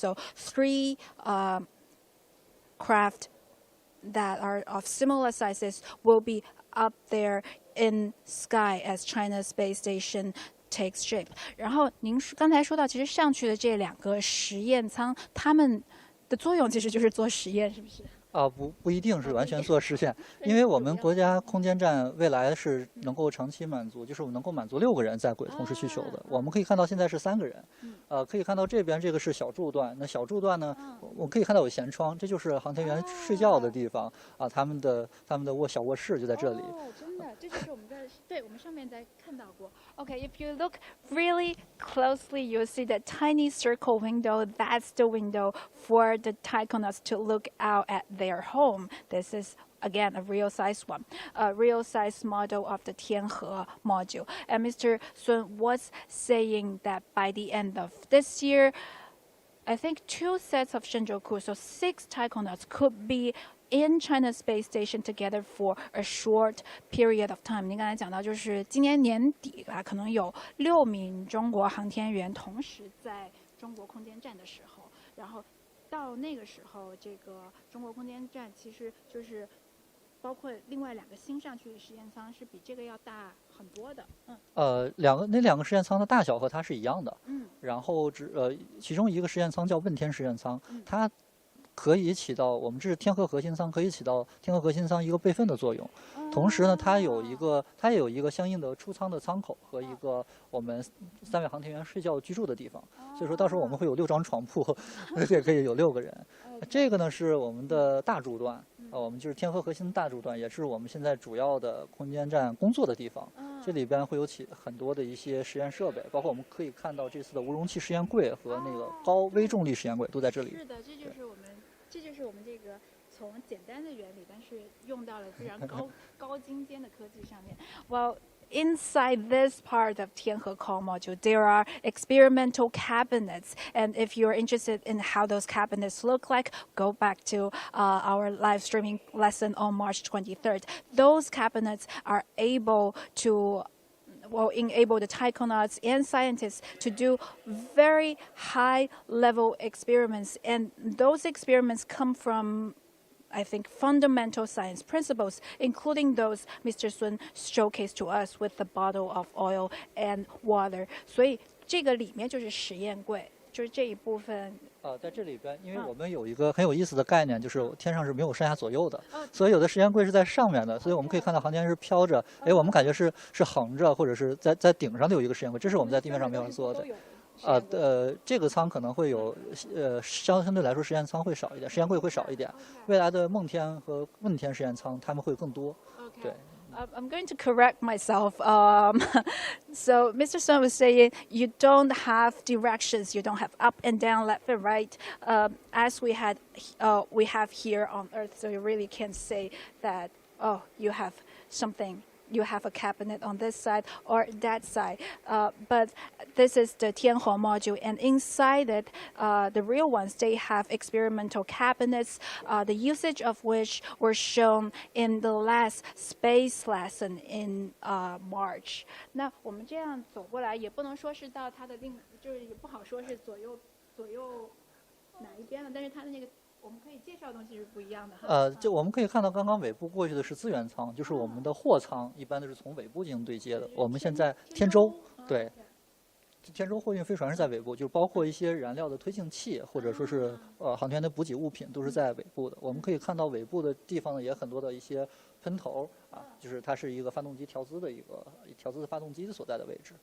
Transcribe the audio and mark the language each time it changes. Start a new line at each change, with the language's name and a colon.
English: So 3 craft that are of similar sizes will be up there in sky as China's space station takes shape.
Chinese: 然后您刚才说到，其实上去的这2个实验舱，它们的作用其实就是做实验，是不是？不一定是完全做实现，因为我们国家空间站未来是能够长期满足，就是能够满足6个人在轨同时需求的。我们可以看到现在是3个人，可以看到这边这个是小柱段，那小柱段呢，我可以看到有舷窗，这就是航天员睡觉的地方他们的小卧室就在这里。真的，这就是我们对我们上面在看到过。
English: Okay, if you look really closely, you'll see the tiny circle window. That's the window for the taikonauts to look out at their home. This is again a real size one, a real size model of the Tianhe module. And Mr. Sun was saying that by the end of this year, I think 2 sets of Shenzhou crew, so 6 taikonauts could be in China's space station together for a short period of time.
Chinese: 您刚才讲到，就是今年年底吧，可能有6名中国航天员同时在中国空间站的时候，然后到那个时候，这个中国空间站其实就是包括另外2个新上去的实验舱是比这个要大很多的。那2个实验舱的大小和它是一样的。然后其中一个实验舱叫问天实验舱，它可以起到我们这是天河核心舱，可以起到天河核心舱一个备份的作用。同时呢，它也有一个相应的出舱的舱口和一个我们3位航天员睡觉居住的地方。所以说到时候我们会有6张床铺，也可以有6个人。这个呢是我们的大柱段，我们就是天河核心大柱段，也是我们现在主要的空间站工作的地方。这里边会有很多的一些实验设备，包括我们可以看到这次的无容器实验柜和那个高微重力实验柜都在这里。是的，这就是我们这个从简单的原理，但是用到了非常高精尖的科技上面。
English: Well, inside this part of Tianhe core module, there are experimental cabinets, and if you're interested in how those cabinets look like, go back to our live streaming lesson on March 23rd. Those cabinets are able to enable the taikonauts and scientists to do very high-level experiments, and those experiments come from I think, fundamental science principles, including those Mr. Sun showcased to us with the bottle of oil and water.
Chinese: 所以这个里面就是实验柜，就是这一部分。在这里边，因为我们有一个很有意思的概念，就是天上是没有上下左右的，所以有的实验柜是在上面的，所以我们可以看到航天员是飘着，哎，我们感觉是横着，或者是在顶上的有一个实验柜，这是我们在地面上没法做的。这个舱可能会有，相对来说实验舱会少一点，实验柜会少一点。未来的梦天和问天实验舱他们会更多。对。
English: I'm going to correct myself. So Mr. Sun was saying you don't have directions, you don't have up and down, left and right, as we have here on Earth. So you really can't say that you have something. You have a cabinet on this side or that side. But this is the Tianhe module, and inside it, the real ones, they have experimental cabinets, the usage of which were shown in the last space lesson in March.
Chinese: 那我们这样走过来，也不能说是到它的就是也不好说是左右哪一边了，但是它的那个。我们可以介绍的东西是不一样的哈。就我们可以看到，刚刚尾部过去的是资源舱，就是我们的货舱，一般都是从尾部进行对接的。我们现在天舟，对，天舟货运飞船是在尾部，就包括一些燃料的推进器，或者说是航天的补给物品，都是在尾部的。我们可以看到尾部的地方呢，也很多的一些喷头啊，就是它是一个发动机调姿的发动机所在的位置。